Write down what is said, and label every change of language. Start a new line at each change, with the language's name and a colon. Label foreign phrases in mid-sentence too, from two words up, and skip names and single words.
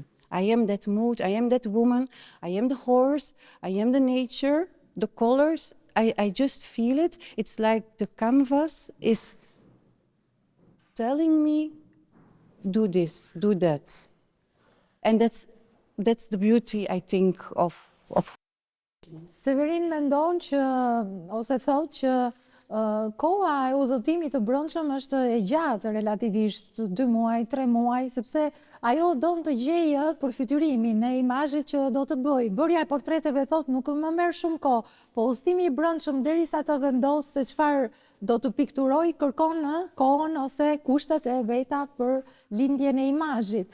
English: I am that mood, I am that woman, I am the horse, I am the nature, the colors, I just feel it. It's like the canvas is telling me, do this, do that. And that's the beauty, I think, of
Albanian: Severin mendon që, ose thot që koha e udhëtimit të brendshëm është e gjatë relativisht 2 muaj, 3 muaj, sepse ajo don të gjejë përfytyrimin e imazhit që do të bëj. Bërja e portreteve thot nuk më merr shumë kohë, po udhëtimi i brendshëm derisa të vendos se çfarë do të pikturoj kërkon kohën ose kushtet e veta për lindjen e imazhit.